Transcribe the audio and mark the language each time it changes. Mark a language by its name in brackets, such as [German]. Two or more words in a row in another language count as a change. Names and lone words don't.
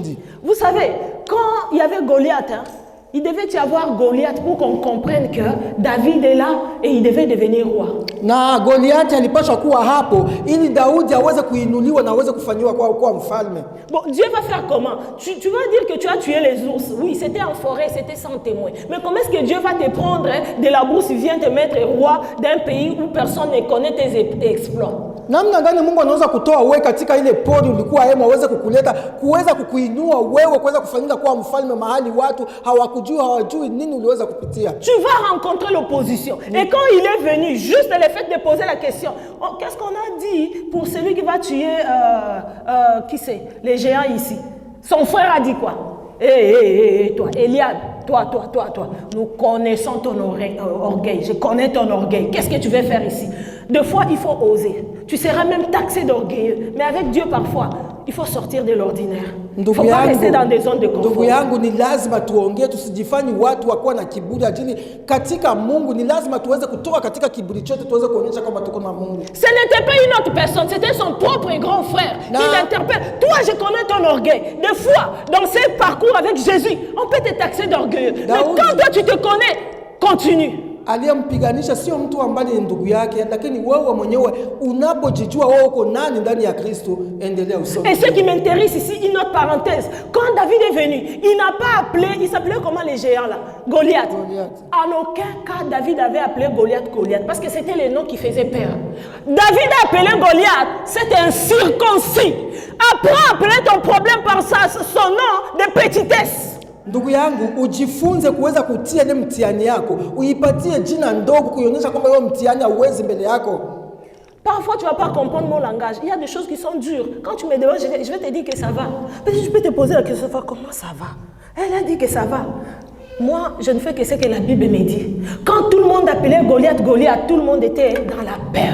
[French] Vous savez, quand il y avait Goliath, hein, Il devait y avoir Goliath pour qu'on comprenne que David est là et il devait devenir roi. [Swahili] Na Goliath alipaswa kuwa hapo ili Daudi aweze kuinuliwa na aweze kufanywa kuwa mfalme. [French] Bon, Dieu va faire comment? Tu vas dire que tu as tué les ours. Oui, c'était en forêt, c'était sans témoin. Mais comment est-ce que Dieu va te prendre de la bourse et vient te mettre roi d'un pays où personne ne connaît tes exploits? [Swahili] Namna gani Mungu anaweza kutoa wewe katika ile pori ulikuwa hema aweze kukuleta kuweza kukuinua wewe kuweza kufanyika kuwa mfalme mahali watu hawakujua hawajui nini uliweza kupitia. [French] Tu vas rencontrer l'opposition. Et quand il est venu, juste le fait de poser la question, oh, qu'est-ce qu'on a dit pour celui qui va tuer qui c'est, les géants ici? Son frère a dit quoi? Toi, Eliab, toi. Nous connaissons ton orgueil. Je connais ton orgueil. Qu'est-ce que tu veux faire ici? Deux fois, il faut oser. Tu seras même taxé d'orgueilleux. Mais avec Dieu, parfois, il faut sortir de l'ordinaire. Il ne faut pas rester dans des zones de confort. [Swahili] Ndugu yangu, ni lazima tuongee, tusijifanye watu wakuwa na kiburi ajili katika Mungu. Ni lazima tuweze kutoka katika kiburi chote tuweze kuonyesha kama tuko na Mungu. [French] Ce n'était pas une autre personne, c'était son propre grand frère. Il interpelle. Toi, je connais ton orgueil. Des fois, dans ce parcours avec Jésus, on peut te taxer d'orgueilleux. Mais quand toi, tu te connais, continue. [Swahili] Aliyempiganisha sio mtu ambaye ni ndugu yake, lakini wewe mwenyewe unapojijua wewe uko nani ndani ya Kristo, endelea usome. [French] Et ce qui m'intéresse ici, une autre parenthèse, quand David est venu, il n'a pas appelé, il s'appelait comment les géants là? Goliath. En aucun cas David avait appelé Goliath, parce que c'était le nom qui faisait peur. David a appelé Goliath, c'était un circoncis. Apprends à appeler ton problème par son nom de petitesse. [Swahili] Ndugu yangu, ujifunze kuweza kutia ile mtihani yako, uipatie jina ndogo kuionyesha kwamba wewe mtihani hauwezi mbele yako. [French] Parfois tu vas pas comprendre mon langage. Il y a des choses qui sont dures. Quand tu me demandes, je vais te dire que ça va. Peut-être je peux te poser la question, comment ça va? Elle a dit que ça va. Moi, je ne fais que ce que la Bible me dit. Quand tout le monde appelait Goliath, tout le monde était dans la peur.